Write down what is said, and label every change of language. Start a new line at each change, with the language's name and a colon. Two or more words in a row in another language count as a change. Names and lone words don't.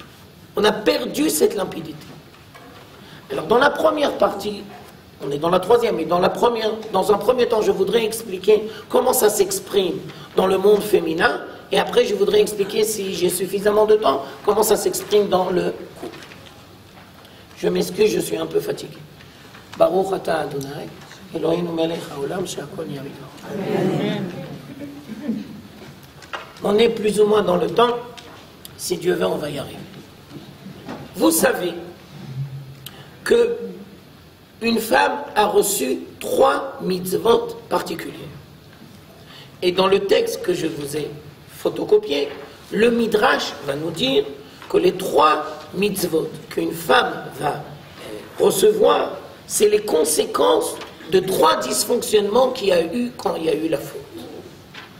French: On a perdu cette limpidité. Alors dans la première partie, on est dans la troisième, mais dans un premier temps, je voudrais expliquer comment ça s'exprime dans le monde féminin, et après je voudrais expliquer, si j'ai suffisamment de temps, comment ça s'exprime dans le couple. Je m'excuse, je suis un peu fatigué.
Hebrew: ברוך אתה אדוני אלוהינו מלך העולם שהכל נהיה בדברו.
French: On est plus ou moins dans le temps. Si Dieu veut, on va y arriver. Vous savez que une femme a reçu 3 mitzvot particulières. Et dans le texte que je vous ai photocopié, le Midrash va nous dire que les 3 mitzvot qu'une femme va recevoir, c'est les conséquences de 3 dysfonctionnements qu'il y a eu quand il y a eu la faute.